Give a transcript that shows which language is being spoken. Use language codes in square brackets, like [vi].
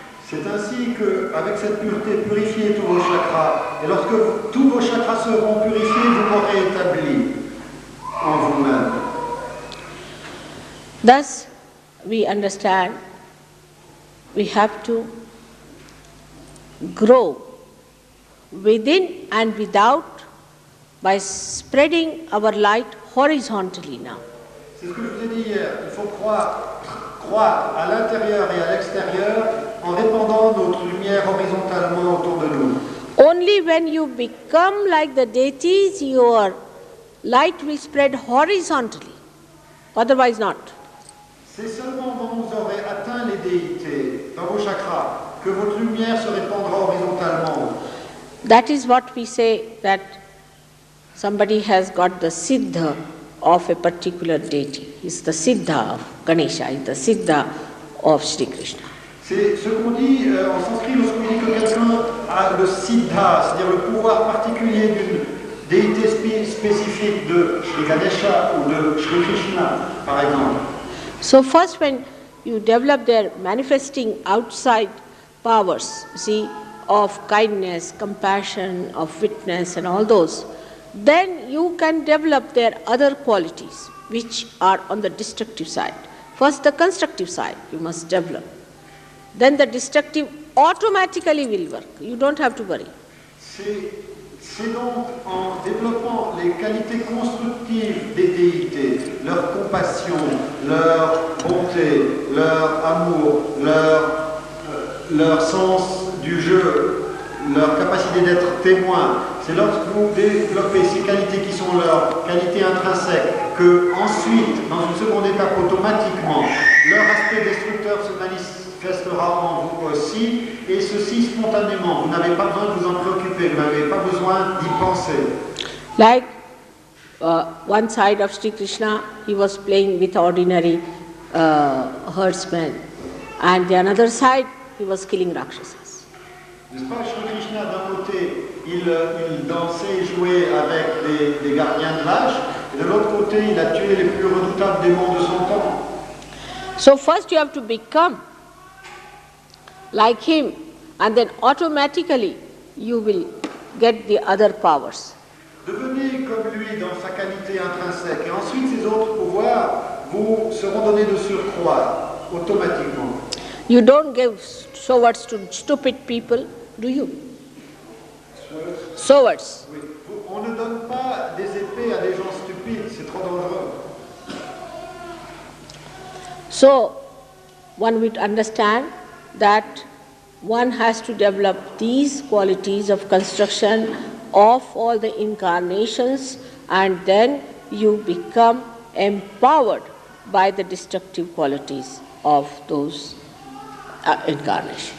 [fr] C'est ainsi qu'avec cette pureté, purifiez tous vos chakras. Et lorsque tous vos chakras seront purifiés, vous m'aurez établi en vous-même. [en] Thus, we understand we have to grow within and without by spreading our light horizontally now. [fr] C'est ce que je vous ai dit hier. Il faut croître à l'intérieur et à l'extérieur en répandant notre lumière horizontalement autour de nous. [en] Only when you become like the deities, your light will spread horizontally. Otherwise not. [fr] C'est seulement quand vous aurez atteint les déités dans vos chakras que votre lumière se répandra horizontalement. [en] That is what we say, that somebody has got the siddha of a particular deity. It's the siddha of Ganesha, it's the siddha of Shri Krishna. [fr] C'est ce qu'on dit en sanskrit lorsqu'on dit que quelqu'un a le siddha, c'est-à-dire le pouvoir particulier d'une déité spécifique de Shri Ganesha ou de Shri Krishna, par exemple. [en] So first when you develop their manifesting outside powers, see, of kindness, compassion, of witness and all those, then you can develop their other qualities which are on the destructive side. First the constructive side you must develop. Then the destructive automatically will work. You don't have to worry. [fr] C'est donc en développant les qualités constructives des déités, leur compassion, leur bonté, leur amour, leur sens du jeu, leur capacité d'être témoin. C'est lorsque vous développez ces qualités qui sont leurs qualités intrinsèques que ensuite, dans une seconde étape, automatiquement, leur aspect destructeur se manifestera en vous aussi, et ceci spontanément. Vous n'avez pas besoin de vous en préoccuper, vous n'avez pas besoin d'y penser. [en] Like one side of Shri Krishna, he was playing with ordinary herdsmen, and the another side, he was killing Rakshasas. [fr] N'est-ce pas, Shri Krishna, d'un côté, il dansait et jouait avec des gardiens de vaches, et de l'autre côté, il a tué les plus redoutables démons de son temps. [en] So first you have to become like him, and then automatically you will get the other powers. [fr] Devenez comme lui dans sa qualité intrinsèque, et ensuite ces autres pouvoirs vous seront donnés de surcroît, automatiquement. [en] You don't give swords to stupid people, do you? Swords. [fr] Oui. On ne donne pas des épées à des gens stupides, c'est trop dangereux. [en] So one would understand that one has to develop these qualities of construction of all the incarnations, and then you become empowered by the destructive qualities of those incarnations.